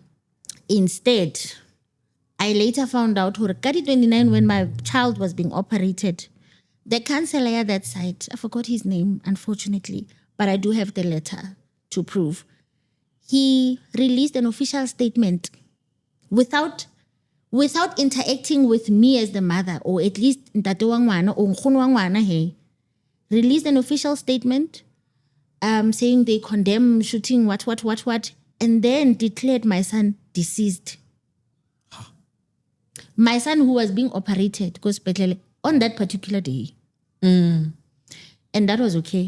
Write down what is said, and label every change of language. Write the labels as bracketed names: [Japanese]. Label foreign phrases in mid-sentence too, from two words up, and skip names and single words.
[English] Instead, I later found out 29 when my child was being operated. The counselor at that site, I forgot his name, unfortunately, but I do have the letter to prove. He released an official statement without interacting with me as the mother, or at least [Southern Sotho] ntate wa ngwana [English] or [Southern Sotho] nkgono wa ngwana [English] released an official statement saying they condemn shooting what, and then declared my son deceased. My son who was being operated on that particular day. And that was okay.